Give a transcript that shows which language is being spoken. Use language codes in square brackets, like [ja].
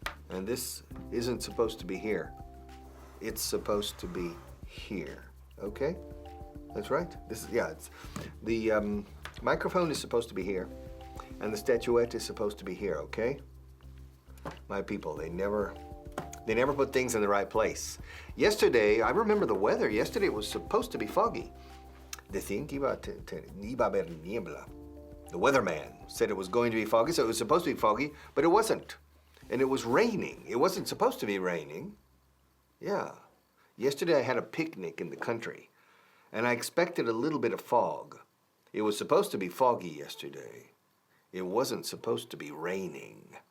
[en] And this isn't supposed to be here. It's supposed to be here. Okay? That's right. This is, yeah, it's the microphone is supposed to be here, and the statuette is supposed to be here, okay? My people, they never put things in the right place. Yesterday, I remember the weather. Yesterday it was supposed to be foggy. [es] decían que iba a haber niebla. [en] The weatherman said it was going to be foggy, so it was supposed to be foggy, but it wasn't. And it was raining. It wasn't supposed to be raining. Yeah. Yesterday I had a picnic in the country, and I expected a little bit of fog. It was supposed to be foggy yesterday. It wasn't supposed to be raining.